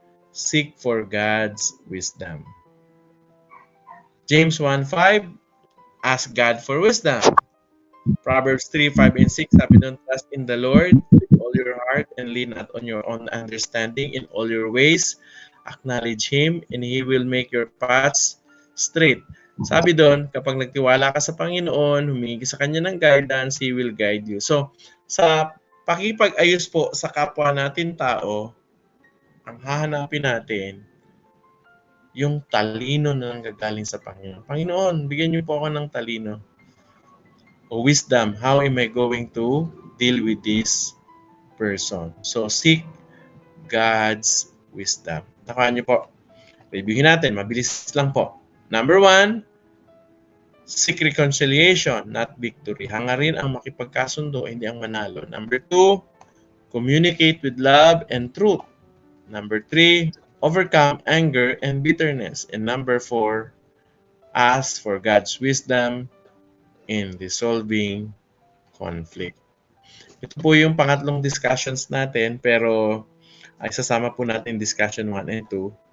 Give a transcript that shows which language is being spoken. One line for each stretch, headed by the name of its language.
English: Seek for God's wisdom. James 1:5, ask God for wisdom. Proverbs 3:5 and 6,
Filipino: sabi doon,
English: trust in the Lord with all your heart and lean not on your own understanding. In all your ways, acknowledge Him and He will make your paths straight.
Filipino: Sabi doon, kapag nagtiwala ka sa Panginoon, humingi sa Kanya ng guidance,
English: He will guide you.
Filipino: So, sa pakipag-ayos po sa kapwa natin tao, ang hahanapin natin, yung talino na nanggagaling sa Panginoon. Panginoon, bigyan niyo po ako ng talino o wisdom.
English: How am I going to deal with this person? So, seek God's wisdom.
Filipino: Nakuha niyo po. Reviewin natin. Mabilis lang po.
English: Number 1, seek reconciliation, not victory.
Filipino: Hangarin ang makipagkasundo, hindi ang manalo.
English: Number 2, communicate with love and truth. Number 3, overcome anger and bitterness. And number 4, ask for God's wisdom in resolving conflict.
Filipino: Ito po yung pangatlong discussions natin, pero ay sasama po natin discussion 1 and 2.